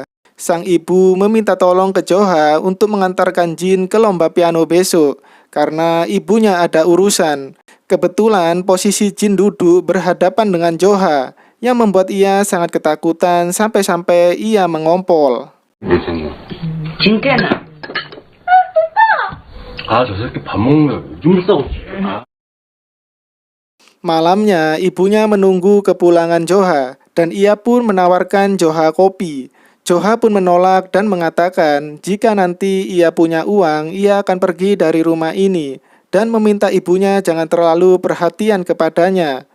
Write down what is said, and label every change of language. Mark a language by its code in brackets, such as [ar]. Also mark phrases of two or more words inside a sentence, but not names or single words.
[id] Sang ibu meminta tolong ke Joha untuk mengantarkan Jin ke lomba piano besok karena ibunya ada urusan. Kebetulan posisi Jin duduk berhadapan dengan Joha yang membuat ia sangat ketakutan sampai-sampai ia mengompol. [ko] 진짜나. 아, 저 새끼 밥 먹는 거 오줌을 싸고 [id] Malamnya, ibunya menunggu kepulangan Joha dan ia pun menawarkan Joha kopi. Joha pun menolak dan mengatakan jika nanti ia punya uang, ia akan pergi dari rumah ini dan meminta ibunya jangan terlalu perhatian kepadanya.